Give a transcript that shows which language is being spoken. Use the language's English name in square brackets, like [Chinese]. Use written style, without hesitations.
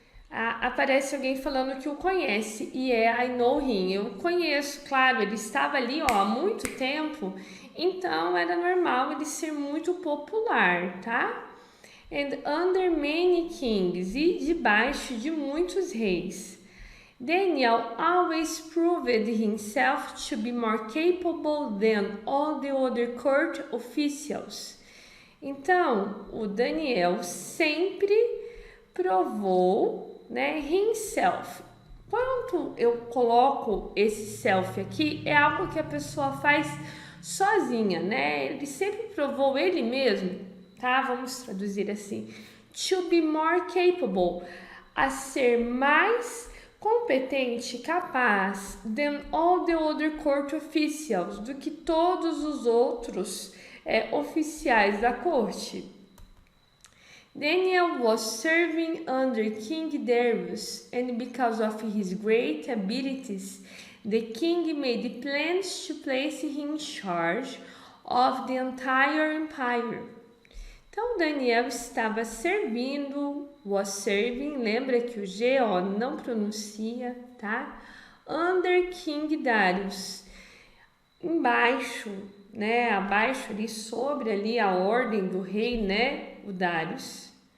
[Portuguese] Aparece alguém falando que o conhece e [English] I know him. [Portuguese] Eu conheço, claro, ele estava ali há muito tempo, então era normal ele ser muito popular, tá? [English] And under many kings, [Portuguese] e debaixo de muitos reis. [English] Daniel always proved himself to be more capable than all the other court officials. [Portuguese] Então, o Daniel sempre provou, né, himself. Quando eu coloco esse self aqui, é algo que a pessoa faz sozinha, né? Ele sempre provou ele mesmo, tá? Vamos traduzir assim. [English] To be more capable, [Portuguese] a ser mais competente, capaz, [English] than all the other court officials, [Portuguese] do que todos os outros oficiais da corte. [English] Daniel was serving under King Darius, and because of his great abilities, the king made plans to place him in charge of the entire empire. [Portuguese] Então, Daniel estava servindo, [English] was serving, [Portuguese] lembra que o G não pronuncia, tá? Under King Darius, embaixo, né? Abaixo ali, sobre ali a ordem do rei, né? O Darius.